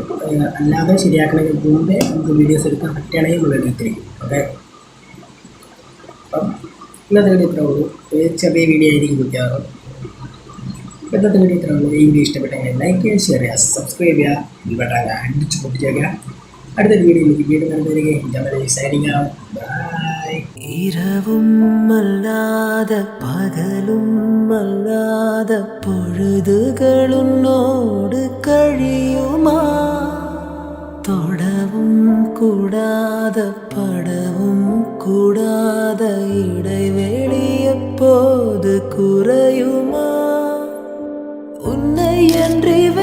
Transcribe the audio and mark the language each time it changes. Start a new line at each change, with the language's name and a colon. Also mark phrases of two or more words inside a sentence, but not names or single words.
Malayalam: അല്ലാതെ ശരിയാക്കണമെങ്കിൽ മുമ്പേ നമുക്ക് വീഡിയോസ് എടുക്കാൻ പറ്റുകയാണെങ്കിൽ നമ്മൾ എടുത്തിരിക്കും. ഓക്കെ, അപ്പം ഇന്നത്തെ വീഡിയോ ഇത്രേ ഉള്ളൂ. ഒരു ചെറിയ വീഡിയോ ആയിരിക്കും മിക്കവാറും. ഇന്നത്തെ വീഡിയോ ഇത്രേ ഉള്ളൂ. ഈ വീഡിയോ ഇഷ്ടപ്പെട്ടെങ്കിൽ ലൈക്ക് ചെയ്യുക, ഷെയർ ചെയ്യുക, സബ്സ്ക്രൈബ് ചെയ്യുക, ബട്ടൺ അടിച്ച് പൊട്ടിച്ചേക്കുക. അടുത്തൊരു വീഡിയോയിലേക്ക് വീണ്ടും കണ്ടുവരികയും
English: signing out.
Malayalam: ബൈ.
Tamil: இரவும் அல்லாத பகலும் அல்லாத பொழுதுகளுன்னோடு கழியுமா தொடவும் கூடாத படவும் கூடாத இடைவெளி எப்போது குறையுமா உன்னை என்று